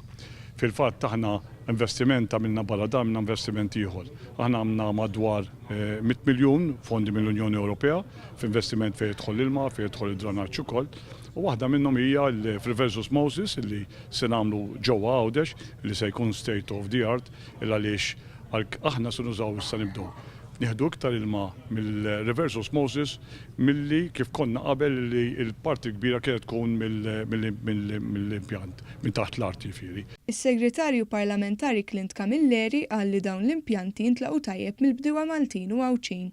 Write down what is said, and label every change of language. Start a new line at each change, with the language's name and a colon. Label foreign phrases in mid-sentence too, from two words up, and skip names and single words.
Maltese: Fil-fatt aħna investiment għamilna barra dan minna investiment ieħor. Aħna għamna madwar 100 miljun fondi mill-Unjoni Ewropea f'investiment fejn jidħol l-ilma, fejn jidħol id-dranaġġ ukoll. U waħda minnhom hija l-Reverse Osmosis li se nagħmlu ġewwa Għawdex li se jkun
English: state of the art
Maltese: għaliex aħna se nużaw issa nibdew nieħdu iktar ilma mill-
English: reverse osmosis
Maltese: milli kif konna qabel li l-parti kbira kienet tkun mill-impjant minn taħt l-art jifieri. Is-Segretarju Parlamentari Clint Camilleri qal li dawn l-impjanti jintlaqgħu tajjeb mill-bdiewa Maltin u Għawċin.